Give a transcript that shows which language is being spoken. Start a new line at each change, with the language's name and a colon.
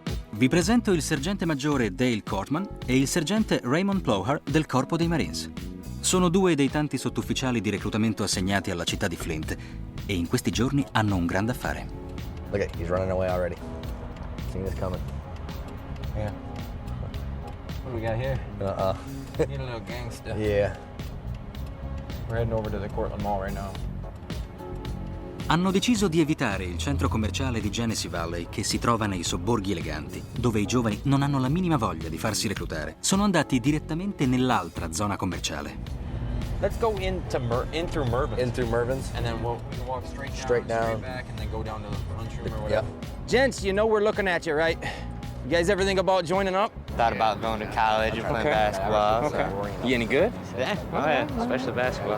Italian: Vi presento il sergente maggiore Dale Cortman e il sergente Raymond Plowhar del Corpo dei Marines. Sono due dei tanti sottufficiali di reclutamento assegnati alla città di Flint e in questi giorni hanno un grande affare.
English: Look at, he's running away already. Seeing this coming. Yeah. What do we got here? Need a little gangster. Yeah. We're heading over to the Cortland Mall right now.
Italian: Hanno deciso di evitare il centro commerciale di Genesee Valley che si trova nei sobborghi eleganti, dove i giovani non hanno la minima voglia di farsi reclutare. Sono andati direttamente nell'altra zona commerciale.
English: Let's go in through Mervyn's. In through Mervyn's? And then we can walk straight down, straight back, and then go down to the lunchroom or whatever. Yep. Gents, you know we're looking at you, right? You guys ever think about joining up? Thought about going to college and playing basketball. Okay. You any good? Yeah, oh yeah, especially basketball.